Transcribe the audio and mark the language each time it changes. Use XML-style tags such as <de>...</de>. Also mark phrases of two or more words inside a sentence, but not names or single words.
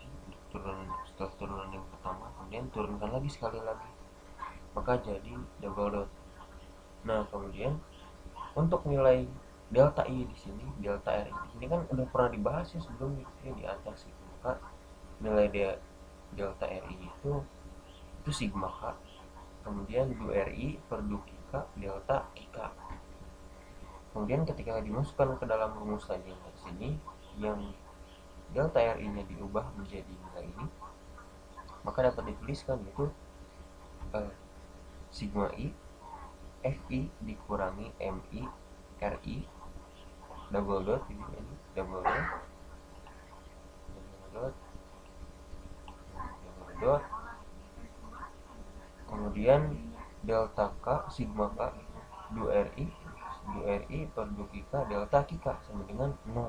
<id>Turunan setelah turunan yang pertama, kemudian turunkan lagi sekali lagi, maka jadi double dot. Nah, kemudian untuk nilai delta I di sini, delta R di sini kan udah pernah dibahas ya sebelumnya ya, di atas gitu. Maka nilai dia delta RI itu sigma K. Kemudian du RI per du Kika delta Kika. Kemudian ketika dimasukkan ke dalam rumus tadi di sini, yang delta RI-nya diubah menjadi nilai ini, maka dapat dituliskan itu sigma I Fi dikurangi Mi Ri double dot ini double dot double dot kemudian delta K sigma K du Ri per du Kika delta Kika sama dengan 0.</id>